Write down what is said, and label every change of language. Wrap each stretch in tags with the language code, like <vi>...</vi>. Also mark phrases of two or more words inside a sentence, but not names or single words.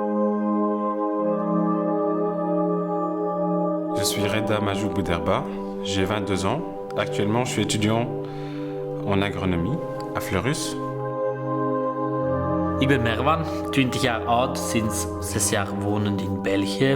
<fr>Je suis Reda Majou Bouderba, j'ai 22 ans. Actuellement, je suis étudiant en agronomie à Fleurus.</fr> <nl>Ik ben Merwan, 20 jaar oud, sinds 6 jaar wonend in België.</nl>